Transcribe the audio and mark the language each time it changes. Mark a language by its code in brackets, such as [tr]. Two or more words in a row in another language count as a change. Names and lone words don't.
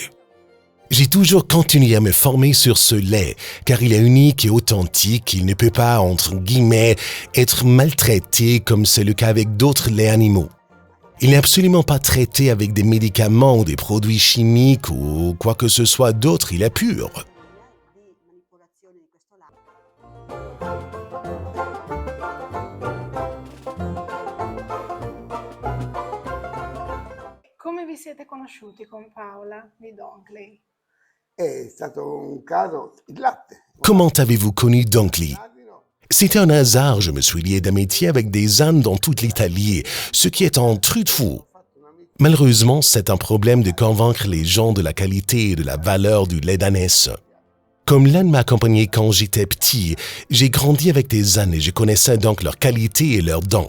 [fr] J'ai toujours continué à me former sur ce lait, car il est unique et authentique, il ne peut pas, entre guillemets, être maltraité comme c'est le cas avec d'autres laits animaux. Il n'est absolument pas traité avec des médicaments ou des produits chimiques ou quoi que ce soit d'autre, il est pur. [it] Come vi siete conosciuti con Paola di Donkley? È stato un caso, il latte. [fr] Comment avez-vous connu Dunkley? C'était un hasard, je me suis lié d'amitié avec des ânes dans toute l'Italie, ce qui est un truc de fou. Malheureusement, c'est un problème de convaincre les gens de la qualité et de la valeur du lait d'ânesse. Comme l'âne m'a accompagné quand j'étais petit, j'ai grandi avec des ânes et je connaissais donc leur qualité et leurs dents.